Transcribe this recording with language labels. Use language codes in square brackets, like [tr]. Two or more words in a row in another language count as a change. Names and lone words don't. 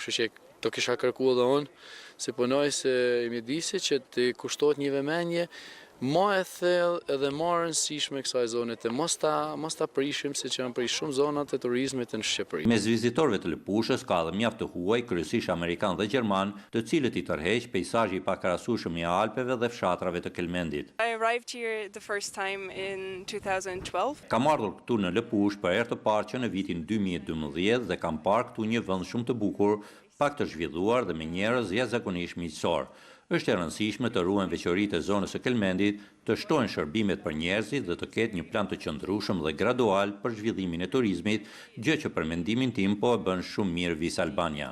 [sq] Kështu që do kisha kërkuar edhe unë si punoj se i mjedisi që të kushtohet një vëmendje më e thellë edhe më e rëndësishme kësaj zone të mos ta prishim siç janë prish shumë zonat e turizmit në Shqipëri. Mes vizitorëve të lëpushës ka edhe mjaft të huaj, kryesisht amerikan dhe gjerman, të cilët i tërheq peizazhi i pakrahasueshëm i Alpeve dhe fshatrave të Kelmendit. [en] I arrived here the first time in 2012. [sq] Kam ardhur këtu në Lëpush për herë të parë që në vitin 2012 dhe kam parë këtu një vend shumë të bukur, pak të zhvilluar dhe me njerëz jashtëzakonisht miqësor. Është e rëndësishme të ruajnë veçoritë e zonës së Kelmendit, të shtojnë shërbimet për njerëzit dhe të ketë një plan të qëndrueshëm dhe gradual për zhvillimin e turizmit, gjë që për mendimin tim po e bën shumë mirë Vis Albania.